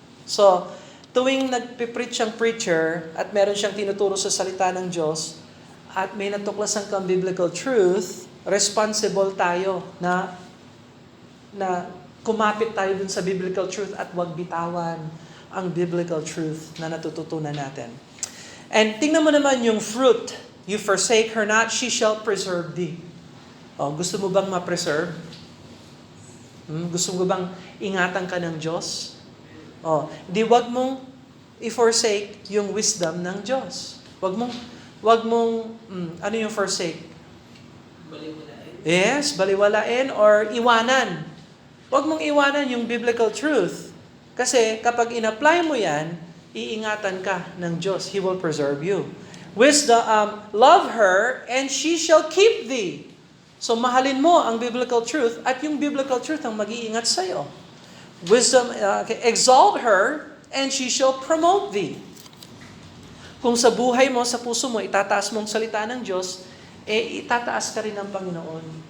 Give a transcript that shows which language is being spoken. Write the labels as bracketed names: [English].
[Filipino] So, tuwing nagpipreach ang preacher at meron siyang tinuturo sa salita ng Diyos at may natuklasan kang biblical truth, responsible tayo na kumapit tayo dun sa biblical truth at wag bitawan ang biblical truth na natututunan natin. And tingnan mo naman yung fruit. [English] You forsake her not, she shall preserve thee. [Filipino] Gusto mo bang ma-preserve? Gusto mo bang ingatan ka ng Diyos? Di wag mong i-forsake yung wisdom ng Diyos. Wag mong ano yung forsake? Baliwalain. Yes, baliwalain or iwanan. Wag mong iwanan yung biblical truth. Kasi kapag in-apply mo yan, iingatan ka ng Diyos. [English] He will preserve you. Wisdom, love her and she shall keep thee. [Filipino] So mahalin mo ang biblical truth at yung biblical truth ang mag-iingat sa'yo. [English] Wisdom, exalt her and she shall promote thee. [Filipino] Kung sa buhay mo, sa puso mo, itataas mong salita ng Diyos, itataas ka rin ng Panginoon.